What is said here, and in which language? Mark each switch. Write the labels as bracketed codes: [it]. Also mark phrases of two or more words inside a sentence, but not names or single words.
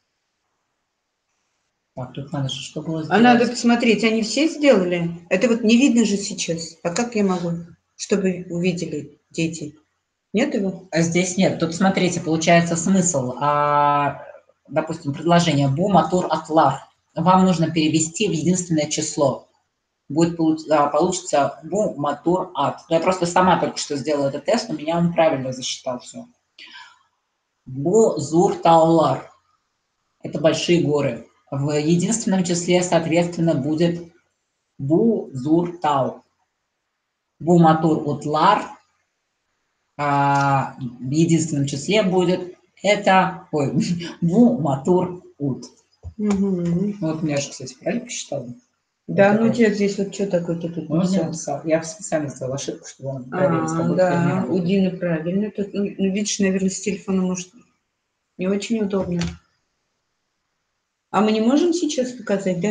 [ru] Так, тут надо, что было сделать? А надо посмотреть, они все сделали? Это вот не видно же сейчас. А как я могу, чтобы увидели дети? Нет его? Здесь нет. Тут, смотрите, получается смысл. Допустим, предложение [tt] «бу матур атлар». [ru] Вам нужно перевести в единственное число. Будет получится [tt] «бу матур ат». [ru] Я просто сама только что сделала этот тест, у меня он правильно засчитал все. [tt] «Бу зур таулар». [ru] Это большие горы. В единственном числе, соответственно, будет [tt] «бу зур тау». «Бу матур утлар». [ru] В единственном числе будет это [tt] «бу матур ут». [ru] Угу. Вот меня же, кстати, правильно посчитала? Да, вот ну у тебя здесь вот что такое-то тут написал? Я специально сделала ошибку, чтобы он проверить, как будто да, у Дины правильно. Тут, ну, видишь, наверное, с телефона, может, не очень удобно. А мы не можем сейчас показать, да?